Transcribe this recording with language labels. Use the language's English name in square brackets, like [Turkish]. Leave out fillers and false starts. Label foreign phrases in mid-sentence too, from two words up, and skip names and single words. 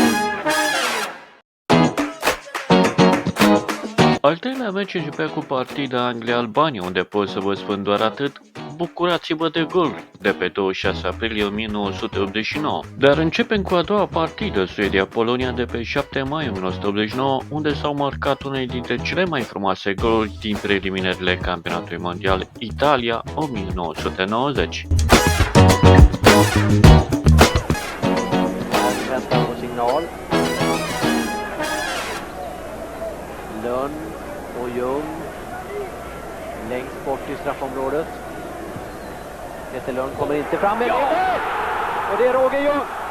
[Romanian] Al treilea meci începea cu partida Anglia-Albania, unde pot să vă spun doar atât: bucurați-vă de gol de pe 26 aprilie 1989. Dar începem cu a doua partidă, Suedia-Polonia, de pe 7 mai 1989, unde s-au marcat unele dintre cele mai frumoase goluri din preliminările Campionatului Mondial Italia 1990. [Swedish] Väntar på signal. Lönn och Ljung längst bort i straffområdet. Peter Lönn kommer inte fram med och det är Roger Ljung.